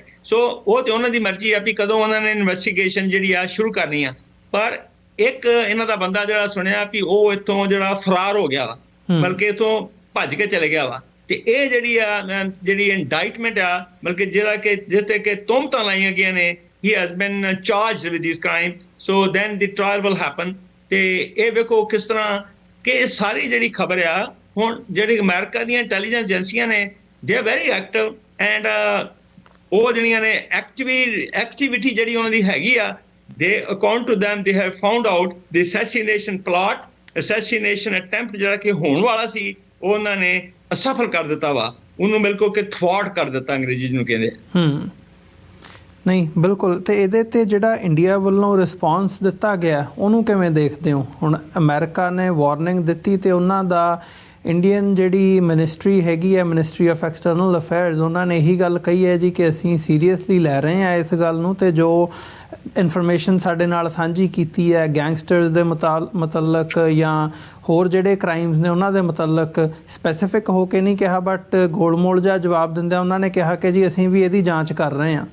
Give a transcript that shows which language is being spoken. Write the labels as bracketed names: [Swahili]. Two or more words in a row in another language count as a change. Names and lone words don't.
[Punjabi] ਸੋ ਉਹ ਤੇ ਉਹਨਾਂ ਦੀ ਮਰਜ਼ੀ ਆ ਵੀ ਕਦੋਂ ਉਹਨਾਂ ਨੇ ਇਨਵੈਸਟੀਗੇਸ਼ਨ ਜਿਹੜੀ ਆ ਸ਼ੁਰੂ ਕਰਨੀ ਆ। ਪਰ ਇੱਕ ਇਹਨਾਂ ਦਾ ਬੰਦਾ ਜਿਹੜਾ ਸੁਣਿਆ ਵੀ ਉਹ ਇੱਥੋਂ ਜਿਹੜਾ ਫਰਾਰ ਹੋ ਗਿਆ ਵਾ, ਬਲਕਿ ਇੱਥੋਂ ਭੱਜ ਕੇ ਚਲੇ ਗਿਆ ਵਾ। ਤੇ ਇਹ ਜਿਹੜੀ ਇੰਡਾਈਟਮੈਂਟ ਆ, ਬਲਕਿ ਜਿਹੜਾ ਕਿ ਜਿਸ ਤੇ ਕਿ ਤੁਹਮਤਾਂ ਲਾਈਆਂ ਗਈਆਂ ਨੇ, [English] he has been charged with this crime, so then the trial will happen। [Punjabi] ਤੇ ਇਹ ਵੇਖੋ ਕਿਸ ਤਰ੍ਹਾਂ ਕਿ ਇਹ ਸਾਰੀ ਜਿਹੜੀ ਖਬਰ ਆ, ਹੁਣ ਜਿਹੜੀ ਅਮਰੀਕਾ ਦੀਆਂ ਇੰਟੈਲੀਜੈਂਸ ਏਜੰਸੀਆਂ ਨੇ, [English] they are very active and [Punjabi] ਉਹ ਜਿਹੜੀਆਂ ਨੇ ਐਕਟੀਵਿਟੀ ਜਿਹੜੀ ਉਹਨਾਂ ਦੀ ਹੈਗੀ ਆ, [English] they according to them they have found out the assassination attempt [Punjabi] ਜਿਹੜਾ ਕਿ ਹੋਣ ਵਾਲਾ ਸੀ, ਉਹ ਉਹਨਾਂ ਨੇ ਅਸਫਲ ਕਰ ਦਿੱਤਾ ਵਾ। ਉਹਨੂੰ ਬਿਲਕੁਲ ਕਿ ਥਵਾਟ ਕਰ ਦਿੱਤਾ, ਅੰਗਰੇਜ਼ੀ ਨੂੰ ਕਹਿੰਦੇ। ਨਹੀਂ, ਬਿਲਕੁਲ। ਤੇ ਇਹਦੇ ਤੇ ਜਿਹੜਾ ਇੰਡੀਆ ਵੱਲੋਂ ਰਿਸਪੌਂਸ ਦਿੱਤਾ ਗਿਆ ਉਹਨੂੰ ਕਿਵੇਂ ਦੇਖਦੇ ਹੋ? ਹੁਣ ਅਮਰੀਕਾ ਨੇ ਵਾਰਨਿੰਗ ਦਿੱਤੀ ਤੇ ਉਹਨਾਂ ਦਾ ਇੰਡੀਅਨ ਜਿਹੜੀ ਮਿਨਿਸਟਰੀ ਹੈਗੀ ਹੈ, ਮਿਨਿਸਟਰੀ ਆਫ ਐਕਸਟਰਨਲ ਅਫੇਅਰਸ, ਉਹਨਾਂ ਨੇ ਇਹੀ ਗੱਲ ਕਹੀ ਹੈ ਜੀ ਕਿ ਅਸੀਂ ਸੀਰੀਅਸਲੀ ਲੈ ਰਹੇ ਹਾਂ ਇਸ ਗੱਲ ਨੂੰ, ਤੇ ਜੋ ਇਨਫੋਰਮੇਸ਼ਨ ਸਾਡੇ ਨਾਲ ਸਾਂਝੀ ਕੀਤੀ ਹੈ ਗੈਂਗਸਟਰਸ ਦੇ ਮੁਤਲਕ ਜਾਂ ਹੋਰ ਜਿਹੜੇ ਕ੍ਰਾਈਮਸ ਨੇ ਉਹਨਾਂ ਦੇ ਮੁਤਲਕ, ਸਪੈਸੀਫਿਕ ਹੋ ਕੇ ਨਹੀਂ ਕਿਹਾ ਬਟ ਗੋਲਮੋਲ ਜਿਹਾ ਜਵਾਬ ਦਿੰਦਿਆਂ ਉਹਨਾਂ ਨੇ ਕਿਹਾ ਕਿ ਜੀ ਅਸੀਂ ਵੀ ਇਹਦੀ ਜਾਂਚ ਕਰ ਰਹੇ ਹਾਂ।